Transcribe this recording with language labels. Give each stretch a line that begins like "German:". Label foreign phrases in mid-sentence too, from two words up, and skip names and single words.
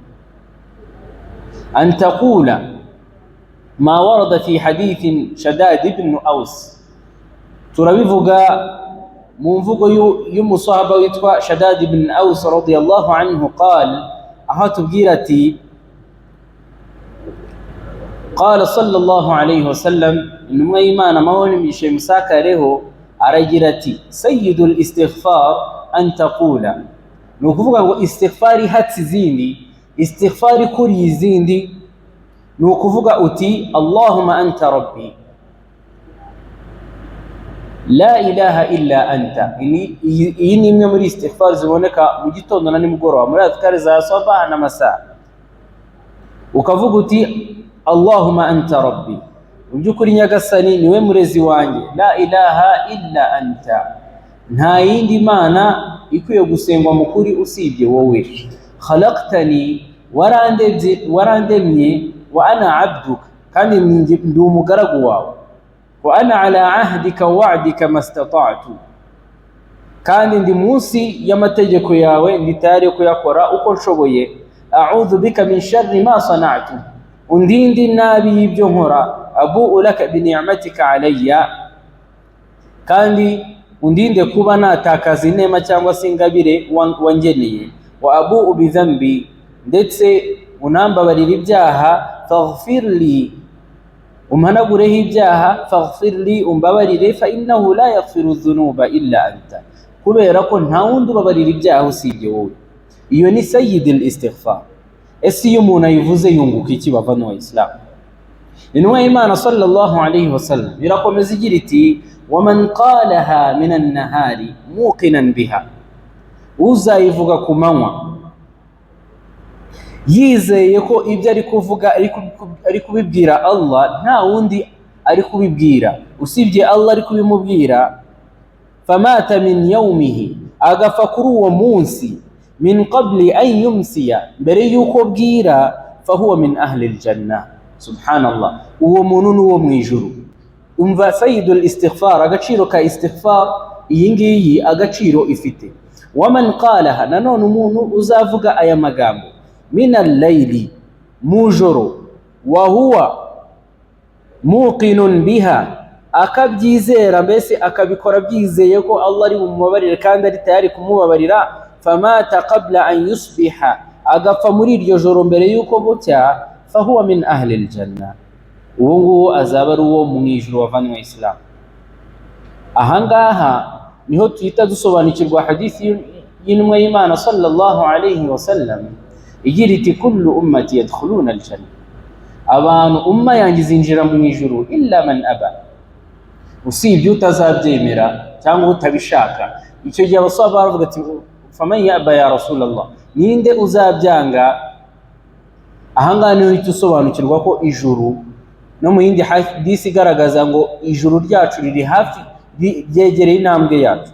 Arabic: أن تقول ما ورد في حديث
Kinyarwanda: Shaddad ibn Aws, turabivuga mu mvugo y'umusahaba witwa Shaddad ibn Aws
Arabic: رضي الله عنه، قال,
Kinyarwanda: aho tubwira ati
Arabic: قال صلى الله عليه وسلم,
Kinyarwanda: intumwa y'Imana amahoro n'imigisha bimusakareho aragira ati
Arabic: سيد الاستغفار أن تقول,
Kinyarwanda: ni ukuvuga ngo istighfar ihatse izindi, istighfar ikuriye izindi, ni ukuvuga uti
Arabic: اللهم أنت ربي لا إله إلا أنت.
Kinyarwanda: Iyi ni imwe muri istighfar ziboneka mu gitondo na nimugoroba muri azkari za sabah na masa, ukavuga uti
Arabic: اللهم أنت ربي,
Kinyarwanda: mu by'ukuri nyagasani niwe murezi wanjye,
Arabic: لا إله إلا أنت,
Kinyarwanda: nta yindi mana ikwiye gusengwa mu kuri usibye wowe, khalaqtani, warandemye,
Arabic: وأنا عبدك,
Kinyarwanda: kandi ndi umugaragu wawe,
Arabic: وأنا على عهدك ووعدك ما استطعت,
Kinyarwanda: kandi ndi munsi y'amategeko yawe, ndi tayari kuyakora uko nshoboye.
Arabic: أعوذ بك من شر ما صنعت,
Kinyarwanda: undindi nabi y'ibyo nkora.
Arabic: أبوء لك بنعمتك علي,
Kinyarwanda: kandi undinde kuba natakaza inema cyangwa se ingabire wangeneye.
Arabic: وأبوء بذنبي,
Kinyarwanda: ndetse unambabarira ibyaha. Faghfirli, umhanagureho ibyaha. Faghfirli, umbabarire.
Arabic: فإنه لا يغفر الذنوب إلا أنت,
Kinyarwanda: kubera ko nta wundi ubabarira ibyaha usibye wowe. Iyo ni
Arabic: سيد الاستغفار.
Kinyarwanda: Ese iyo umuntu ayivuze yunguka iki bavandimwe wa Islam? Intumwa y'Imana
Arabic: صلى الله عليه وسلم
Kinyarwanda: irakomeza igira iti
Arabic: ومن قالها من النهار موقنا بها,
Kinyarwanda: uzayivuga ku manywa yizeye ko ibyo ari kuvuga ari kubibwira Allah, nta wundi ari kubibwira usibye Allah ari kubimubwira.
Arabic: فمات من يومه,
Kinyarwanda: agafa kuri uwo munsi,
Arabic: من قبل أن يمسي,
Kinyarwanda: mbere yuko bwira.
Arabic: فهو من أهل الجنة.
Kinyarwanda: Subhanallah, uwo muntu nuwo mwijuru. Umva
Arabic: سيد الاستغفار,
Kinyarwanda: agaciro ka istighfar iyi ngiyi agaciro ifite.
Arabic: ومن قالها,
Kinyarwanda: nanone umuntu uzavuga aya magambo
Arabic: من الليل,
Kinyarwanda: mujoro,
Arabic: وهو موقن بها,
Kinyarwanda: akabyizera, mbese akabikora byizeye ko Allah ari bumubabarire kandi ari tayari kumubabarira,
Arabic: فمات قبل أن يصبح,
Kinyarwanda: agapfa muri iryo joro mbere yuko bucya,
Arabic: فهو من أهل الجنة,
Kinyarwanda: uwo nguwo azaba ari uwo mu ijuru wavanywe Islam. Ahangaha niho tuhita dusobanukirwa hadithi y'intumwa y'Imana
Arabic: صلى الله عليه وسلم
Kinyarwanda: igira iti
Arabic: كل أمتي يدخلون الجنة,
Kinyarwanda: abantu umma yanjye zinjira mu ijuru
Arabic: إلا من أبى,
Kinyarwanda: usibye utazabyemera cyangwa utabishaka. Icyo gihe abasaba baravuga ati
Arabic: فمن يأبى يا رسول الله,
Kinyarwanda: ninde uzabyanga? Ahangaha niho uhita usobanukirwa ko ijuru, no mu yindi hadisi igaragaza ngo ijuru ryacu riri hafi, ryegereye intambwe yacu.